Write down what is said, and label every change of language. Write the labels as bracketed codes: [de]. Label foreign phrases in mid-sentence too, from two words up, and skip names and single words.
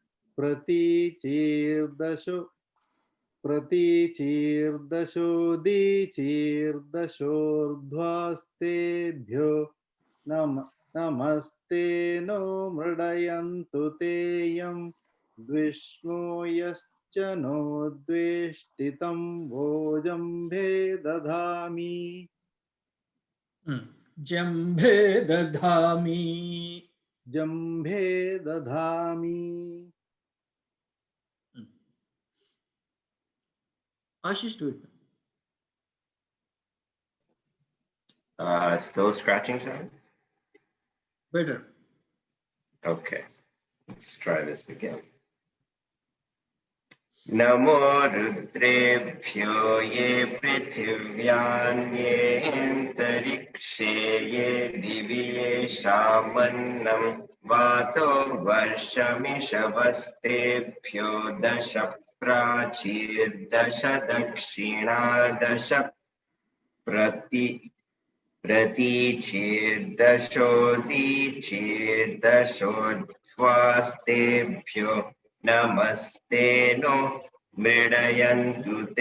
[sa] प्रतीचीर्दशोदीचीर्दशोर्ध्वास्तेभ्यो नमस्ते नो मृडयन्तु ते यं द्विष्मो यश्च नो द्वेष्टितं वो जम्भे ददामि जम्भे दधामि. जम्भे दधामि [en] Ashish, do it. Still scratching sound? Better. Okay, let's try this again. [sa] नमो रुद्रेभ्यो ये पृथिव्यां येऽन्तरिक्षे ये दिवि येषामन्नं वातो वर्षमिषवस्तेभ्यो दश प्राचीर्दश दक्षिणादश प्रतीचीर्दशोदीचीर्दशोर्ध्वास्तेभ्यो नमस्ते नो मृडयन्तु